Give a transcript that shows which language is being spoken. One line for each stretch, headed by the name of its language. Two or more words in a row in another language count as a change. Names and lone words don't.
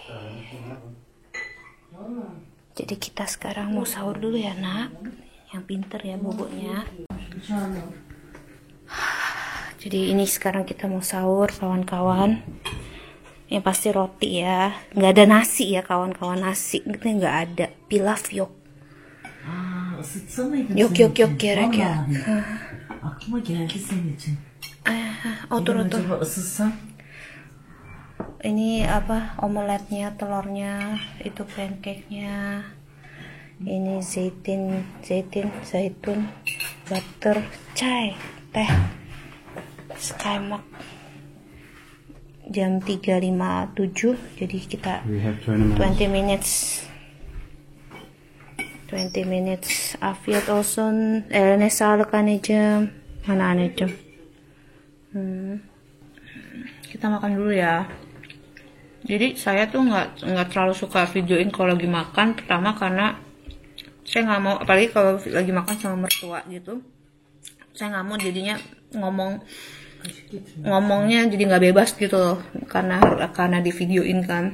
Indonesian: Jadi kita sekarang mau sahur dulu ya nak, yang pinter ya bobonya. Jadi ini sekarang kita mau sahur kawan-kawan. Yang pasti roti ya, nggak ada nasi ya kawan-kawan, nasi gitu nggak ada.
Turkish: Pilaf yok. Yok gerek ya. Aklıma geldi senin için. Otur. Acaba ısıtsam?
Indonesian: Ini apa, omeletnya, telurnya, itu pancake-nya. Ini zaitun, butter, chai, teh, skymark. Jam 3.57, jadi kita 20 minutes.
Turkish: Afiyet olsun. Eline sağlık anneciğim.
Indonesian: Mana anneciğim? Kita makan dulu ya. Jadi saya tuh nggak terlalu suka videoin kalau lagi makan. Pertama karena saya nggak mau, apalagi kalau lagi makan sama mertua gitu. Saya nggak mau jadinya ngomongnya jadi nggak bebas gitu loh, karena di videoin kan.